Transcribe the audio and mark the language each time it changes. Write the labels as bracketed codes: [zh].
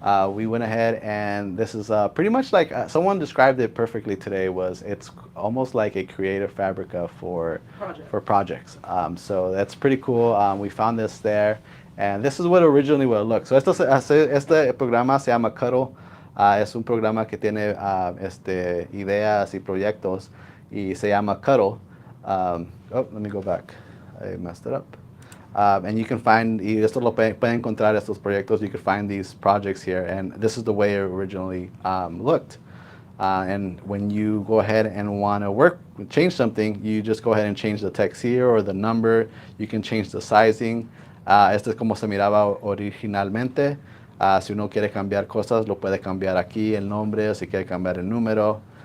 [en] We went ahead and this is pretty much like someone described it perfectly today. It's almost like a creative fabrica for projects. So that's pretty cool. We found this there, and this is what originally would look. [es] So este programa se llama Cuddle. Es un programa que tiene ideas y proyectos y se llama Cuddle. [en] Oh, let me go back. I messed it up. And you can find, [es] y esto lo pueden encontrar estos proyectos, [en] you can find these projects here, and this is the way it originally looked. And when you go ahead and want to change something, you just go ahead and change the text here or the number. You can change the sizing. [es] Este es como se miraba originalmente. Si uno quiere cambiar cosas, lo puede cambiar aquí, el nombre, si quiere cambiar el número.